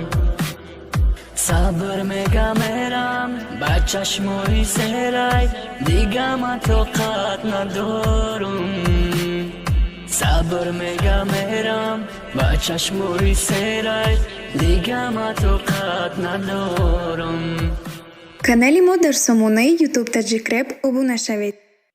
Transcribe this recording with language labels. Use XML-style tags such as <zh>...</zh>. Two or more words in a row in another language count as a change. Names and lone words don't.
<fa>صبر میگم میرم با چشمای سرای دیگه من طاقت ندارم. صبر میگم میرم با چشمای سرای دیگه من طاقت ندارم.</fa> <tg>канали мо дар сомонаи YouTube таҷикреп обуна шавед.</tg>